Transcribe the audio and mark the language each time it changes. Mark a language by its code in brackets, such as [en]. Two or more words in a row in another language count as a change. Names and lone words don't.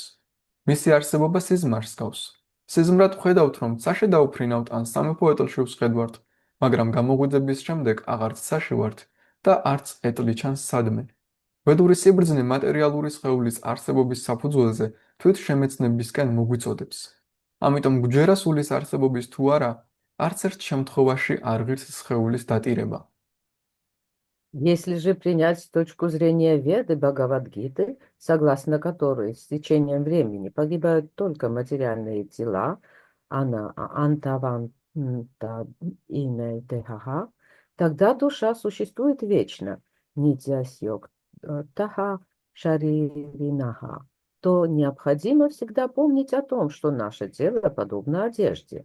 [ka] მისი არსებობა სიზმარს გავს. სიზმრად ვხედავთ, რომ ცაში დავფრინავთ ან სამეფო ეტლში ვსხედვართ, მაგრამ გამოღვიძების შემდეგ აღარც ცაში ვართ და არც ეტლი ჩანს სადმე. ვედური სიბრძნე მატერიალური სხეულის არსებობის საფუძველზე თვით შემეცნებისკენ მოგვიწოდებს. ამიტომ გვჯერა სულის არსებობის თუ არა, არც ერთ შემთხვევაში არ ღირს სხეულის დატირება. [ru] Если же принять точку зрения Веды Бхагавад-гиты, согласно которой с течением времени погибают только материальные тела, [sa] अन्तवन्त इमे देहाः, [ru] тогда душа существует вечно, [sa] नित्यस्योक्ताः शरीरिणः, [ru] то необходимо всегда помнить о том, что наше тело подобно одежде.